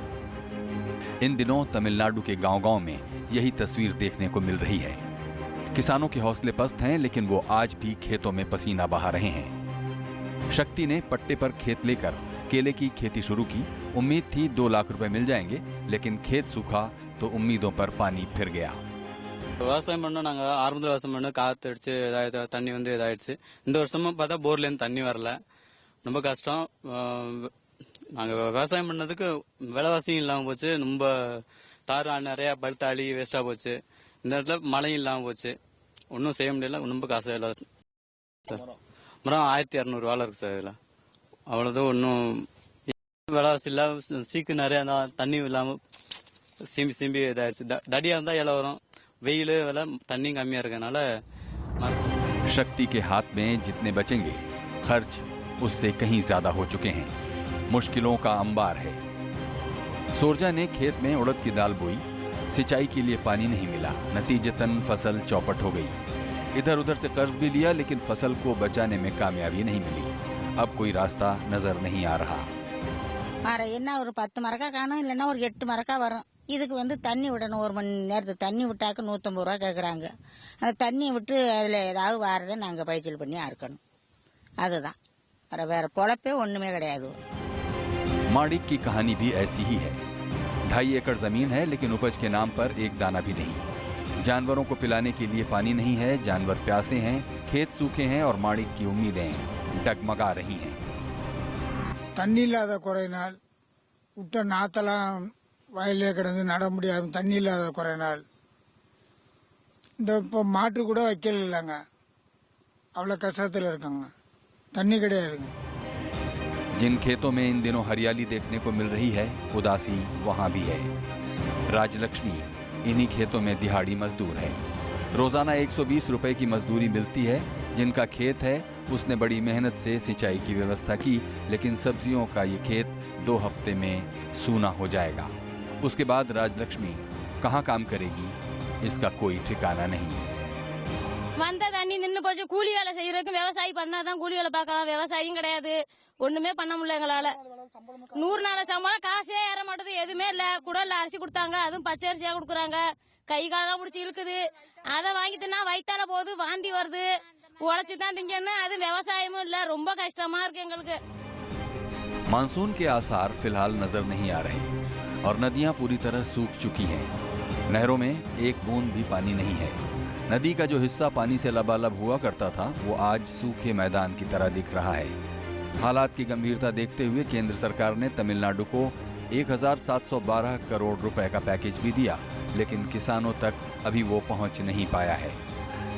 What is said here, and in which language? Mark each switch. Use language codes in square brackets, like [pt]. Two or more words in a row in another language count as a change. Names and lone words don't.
[hi] इन दिनों तमिलनाडु के गांव-गांव में यही तस्वीर देखने को मिल रही है। किसानों के हौसले पस्त हैं, लेकिन वो आज भी खेतों में पसीना बहा रहे हैं। शक्ति ने पट्टे पर खेत लेकर केले की खेती शुरू की। उम्मीद थी 2 लाख रुपए मिल जाएंगे, लेकिन खेत सूखा तो उम्मीदों पर पानी फिर गया। [ta] விவசாயம் பண்ணோம். நாங்கள் ஆரம்பத்தில் விவசாயம் பண்ணோம், காற்று அடிச்சு இதாயிடுச்சு, தண்ணி வந்து இதாயிடுச்சு. இந்த வருஷமும் பார்த்தா போர்லேருந்து தண்ணி வரல, ரொம்ப கஷ்டம். நாங்கள் விவசாயம் பண்ணதுக்கு விலைவாசியும் இல்லாமல் போச்சு, ரொம்ப தார் நிறையா பழுத்த அழி வேஸ்ட்டாக போச்சு. இந்த இடத்துல மழையும் இல்லாமல் போச்சு, ஒன்றும் செய்ய முடியல, ரொம்ப காசு இல்லை சார். மரம் 1200 வாழை இருக்கு சார். இதில் அவ்வளோதான், ஒன்றும் விலைவாசி இல்லை. சீக்கு நிறையா தண்ணி இல்லாமல் சிம்பி சிம்பி இதாயிடுச்சு. தடியாக இருந்தால் இலை வரும், வெயில் வேலை தண்ணி கம்மியாக இருக்கனால। [hi] शक्ति के हाथ में जितने बचेंगे, खर्च उससे कहीं ज्यादा हो चुके हैं। मुश्किलों का अंबार है। सोरजा ने खेत में उड़द की दाल बोई, सिंचाई के लिए पानी नहीं मिला, नतीजतन फसल चौपट हो गई। इधर उधर से कर्ज भी लिया, लेकिन फसल को बचाने में कामयाबी नहीं मिली। अब कोई रास्ता नजर नहीं आ रहा। [ta] என்ன ஒரு 10 மரக்கா காணும், இல்லைன்னா ஒரு 8 மரக்கா வரும். இதுக்கு வந்து தண்ணி விடணும். 1 மணி நேரத்துக்கு தண்ணி விட்டாக்க 150 ரூபா கேட்குறாங்க. அந்த தண்ணி விட்டு அதில் ஏதாவது வாரதை நாங்கள் பயிற்சியில் பண்ணி அறுக்கணும். அதுதான், வேற பொழப்பே ஒன்றுமே கிடையாது। [hi] माणिक की कहानी भी ऐसी ही है। 2.5 एकड़ जमीन है, लेकिन उपज के नाम पर एक दाना भी नहीं। जानवरों को पिलाने के लिए पानी नहीं है, जानवर प्यासे हैं, खेत सूखे हैं और माणिक की उम्मीदें डगमगा रही हैं। [ta] தண்ணி இல்லாத குறையினால் விட்ட நாத்தெல்லாம் வயலே கிடந்து நட முடியாது. தண்ணி இல்லாத குறையினால் இந்த இப்போ மாட்டு கூட வைக்கல இல்லைங்க, அவ்வளோ கஷ்டத்தில் இருக்காங்க, தண்ணி கிடையாதுங்க। [hi] जिन खेतों में इन दिनों हरियाली देखने को मिल रही है, उदासी वहां भी है। राजलक्ष्मी इन्हीं खेतों में दिहाड़ी मजदूर है। रोजाना 120 रुपए की मजदूरी मिलती है। जिनका खेत है उसने बड़ी मेहनत से सिंचाई की व्यवस्था की, लेकिन सब्जियों का ये खेत 2 हफ्ते में सूना हो जाएगा। उसके बाद राजलक्ष्मी कहाँ काम करेगी, इसका कोई ठिकाना नहीं। [ta] வந்த தண்ணி நின்று போச்சு. கூலி வேலை செய்யறதுக்கு விவசாயி பண்ணாதான் கூலி வேலை பார்க்கலாம், விவசாயியும் கிடையாது, ஒண்ணுமே பண்ண முடியல எங்களால। 100 நாள் சம்பளம் காசே ஏற மாட்டேது, எதுவுமே இல்ல. குடல்ல அரிசி கொடுத்தாங்க, அதுவும் பச்சை அரிசியா கொடுக்குறாங்க, கை காலெல்லாம் முடிச்சு இழுக்குது. அதை வாங்கி தின்னா வயித்தால போகுது, வாந்தி வருது, உழைச்சி தான் திங்கன்னு, அது விவசாயமும் இல்ல, ரொம்ப கஷ்டமா இருக்கு எங்களுக்கு। [hi] मानसून के आसार फिलहाल नजर नहीं आ रहे और नदियां पूरी तरह सूख चुकी हैं। नहरों में एक बूंद भी पानी नहीं है। नदी का जो हिस्सा पानी से लबालब हुआ करता था, वो आज सूखे मैदान की तरह दिख रहा है। हालात की गंभीरता देखते हुए केंद्र सरकार ने तमिलनाडु को 1712 करोड़ रुपए का पैकेज भी दिया, लेकिन किसानों तक अभी वो पहुंच नहीं पाया है।